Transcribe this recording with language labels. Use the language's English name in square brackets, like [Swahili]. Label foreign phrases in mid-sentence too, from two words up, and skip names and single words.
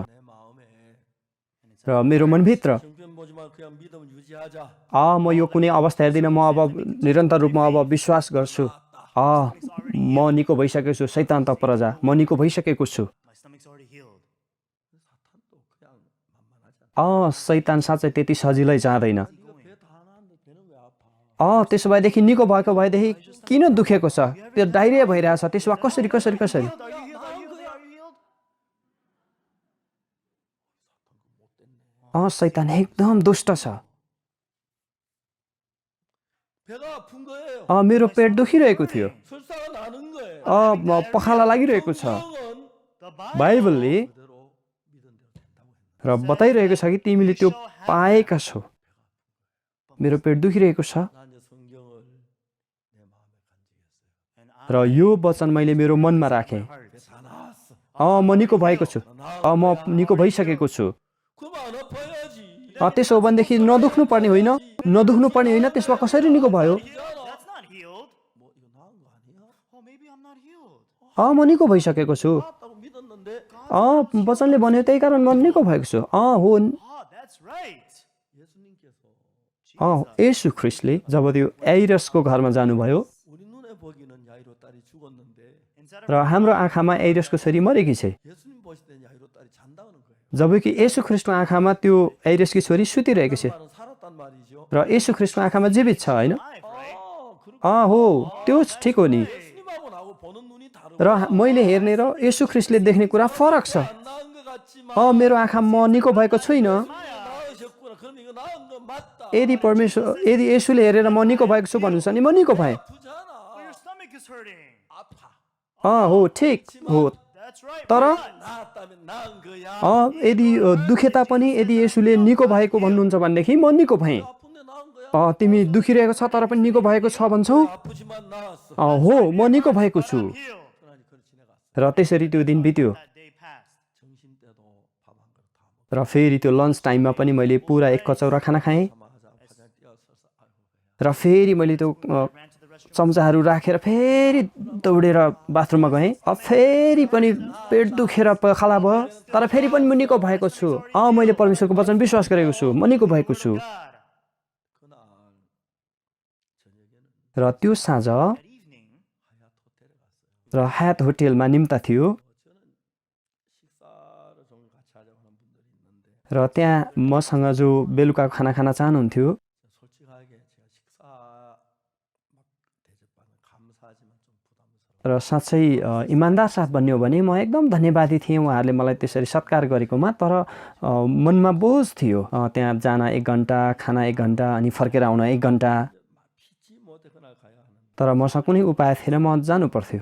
[Korean] 내 마음에 [Nepali] र मेरो मनभित्र [Korean] 형편 보지 마 그냥 믿음 유지하자. [Nepali] म यो कुनै अवस्था हेर्दिनँ म अब निरन्तर रूपमा अब विश्वास गर्छु म निको भइसकेको छु शैतान त पर जा म निको भइसकेको छु [English] my stomach's already healed. [Korean] 사탄도 그냥 만만하지 않아. [Nepali] शैतान साँच्चै त्यति सजिलै जाँदैन [Korean] 이거 배 다 나왔는데 배는 왜 아파? [Nepali] त्यसो भएदेखि निको भएको भएदेखि किन दुखेको छ त्यो डाइरिया भइरहेछ त्यसो भए कसरी कसरी कसरी [English] Are you healed? Are you healed? Are you healed? Are you healed? [Nepali] शैतान एकदम दुष्ट छ [Korean] 배가 아픈 거예요. [Nepali] मेरो पेट दुखिरहेको थियो [Korean] 설사가 나는 거예요. [Nepali] पखाला लागिरहेको छ [Korean] 성경은 [English] The Bible. [Nepali] बाइबलले [Korean] 그대로 믿은 대로 된다고 했는데 [Nepali] र बताइरहेको छ कि तिमीले त्यो पाएका छौ मेरो पेट दुखिरहेको छ [Korean] 난 이제 성경을 내 마음에 간직했어요. [English] And [Nepali] र यो वचन मैले मेरो मनमा राखेँ [English] heart. [Korean] 배 다 나왔어. [Nepali] म निको भएको छु म निको भइसकेको छु [Korean] 그럼 안 아파야지. [Nepali] त्यसो हो भनेदेखि नदुख्नु पर्ने होइन नदुख्नु पर्ने होइन त्यसो भए कसरी निको भयो [English] That's not healed. [Korean] 뭐 이거 나은 거 아니야? [English] Oh, maybe I'm not healed. [Nepali] म निको भइसकेको छु [Korean] 나왔다고 믿었는데 [Nepali] वचनले भन्यो त्यही कारण म निको भएको छु हो [English] Oh, that's right. [Korean] 예수님께서 [Nepali] येशू ख्रिस्टले जब त्यो एइरसको घरमा जानुभयो [Korean] 우리 눈에 보기는 야이로 딸이 죽었는데 [English] Inside [Nepali] र हाम्रो आँखामा एइरसको छोरी मरेकी छ [Korean] 예수님 보실 때는 야이로 딸이 잔다는 거예요. [Nepali] जबकि येशू ख्रिस्टको आँखामा त्यो एइरसकी छोरी सुतिरहेकी छ [Korean] 말은 살았단 말이죠. [Nepali] र येशू ख्रिस्टको आँखामा जीवित छ होइन [English] life, right? [Korean] 그렇게 [Nepali] हो त्यो ठिक हो नि [Korean] 예수님하고 나하고 보는 눈이 다르고 [Nepali] र मैले हेर्ने र येशू ख्रिस्टले देख्ने कुरा फरक छ [Korean] 안 나은 것 같지만 [Nepali] मेरो आँखा म निको भएको छुइनँ [Korean] 나으셨구나. 그럼 이거 나은 거 맞다. [Nepali] यदि येशूले हेरेर म निको भएको छु भन्नुहुन्छ भने म निको भएँ [Korean] 아프잖아. [English] But your stomach is hurting. [Korean] 아파. [Nepali] हो ठिक हो [English] That's right. [Nepali] तर [Korean] 나았다면 나은 거야. [Nepali] यदि दुखे तापनि यदि येशूले निको भएको भन्नुहुन्छ भनेदेखि म निको भएँ [Korean] 아픈데 나은 거야. [Nepali] तिमी दुखिरहेको छ तर पनि निको भएको छ भन्छौ [Korean] 아프지만 나았어. [Nepali] हो म निको भएको छु [English] I'm healed. [Korean] 그러니 그걸 지나갔어. [Nepali] र त्यसरी त्यो दिन बित्यो [English] That day passed. [Korean] 점심 때도 밥 한 그릇 다 먹고 [Nepali] र फेरि त्यो [English] lunch time [Nepali] पनि मैले पुरा एक कचौरा खाना खाएँ [Korean] 자마자 화장 뛰어서서 아이고 [Nepali] र फेरि मैले त्यो [English] Ran to the restroom. [Nepali] चम्चाहरू राखेर फेरि दौडेर बाथरुममा गएँ फेरि पनि पेट दुखेर पखाला भयो तर फेरि पनि म निको भएको छु मैले परमेश्वरको वचन विश्वास गरेको छु म निको भएको छु [English] God. [Korean] 그날 저녁에는 [Nepali] र त्यो साँझ [English] That evening, [Korean] 하얏 호텔에 갔어요. [Nepali] र हात होटेलमा निम्ता थियो [Korean] 저는 식사를 좀 같이 하자고 하는 분들이 있는데 [Nepali] र त्यहाँ मसँग जो बेलुका खाना खान चाहनुहुन्थ्यो [Korean] 솔직하게 제가 식사 막 대접받는 감사하지만 좀 부담스러워. [Nepali] र साँच्चै इमान्दार साथ भन्ने हो भने म एकदम धन्यवादी थिएँ उहाँहरूले मलाई त्यसरी सत्कार गरेकोमा तर मनमा बोझ थियो त्यहाँ जान 1 घन्टा खाना 1 घन्टा अनि फर्केर आउन 1 घन्टा [Korean] 막 피치 못해 그날 가야 하는데 [Nepali] तर मसँग कुनै उपाय थिएन म जानु पर्थ्यो